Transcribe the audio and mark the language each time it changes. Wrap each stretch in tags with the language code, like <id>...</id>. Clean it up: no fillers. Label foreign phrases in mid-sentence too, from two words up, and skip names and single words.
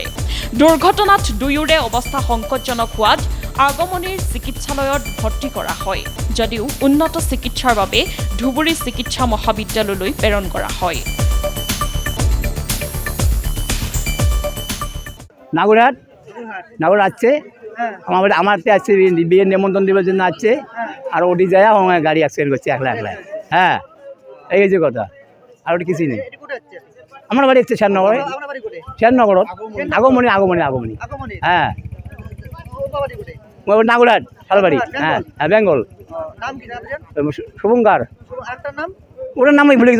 <as>দুৰ্ঘটনাত দুয়োৰে অৱস্থা সংকটজনক হোৱাত আগমনিৰ চিকিৎসালয়ত ভৰ্তি কৰা হয়, যদিও উন্নত চিকিৎসাৰ বাবে ধুবুৰী চিকিৎসা মহাবিদ্যালয়লৈ প্ৰেৰণ কৰা হয়।</as> <bn>নাগুরহাট আসছে আমারতে আসছে বিয়ের নিমন্ত্রণ দেওয়ার জন্য আসছে আর ওটি যায় আমার গাড়ি অ্যাক্সিডেন্ট করছে একলা হ্যাঁ এই যে কথা আর ওটি কিছুই নেই। আমার বাড়ি হচ্ছে শ্যামনগরে আগমনি হ্যাঁ নাগুরহাট শালবাড়ি হ্যাঁ হ্যাঁ বেঙ্গল শুভঙ্কর ওটার নামই ভুলে গেছি।</bn>